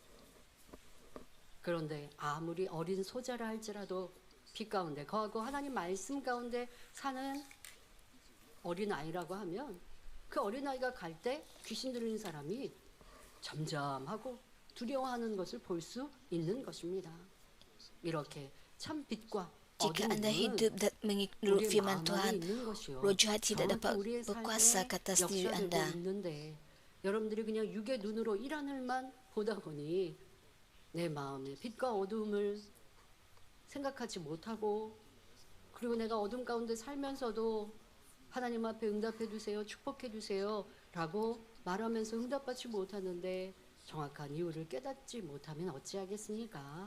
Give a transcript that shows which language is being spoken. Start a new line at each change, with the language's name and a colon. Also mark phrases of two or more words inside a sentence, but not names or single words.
Korean: 그런데 아무리 어린 소자라 할지라도 빛 가운데 거하고 하나님 말씀 가운데 사는 어린아이라고 하면 그 어린아이가 갈 때 귀신 들린 사람이 점점하고 두려워하는 것을 볼 수 있는 것입니다. 이렇게 참 빛과
Malay: Jika anda hidup dan mengikut firman Tuhan, roh jahat tidak dapat berkuasa ke atas diri anda.
Korean: 여러분들이 그냥 육의 눈으로 이 하늘만 보다 보니 내 마음에 빛과 어둠을 생각하지 못하고 그리고 내가 어둠 가운데 살면서도 하나님 앞에 응답해 주세요, 축복해 주세요 라고 말하면서 응답받지 못하는데 정확한 이유를 깨닫지 못하면 어찌하겠습니까?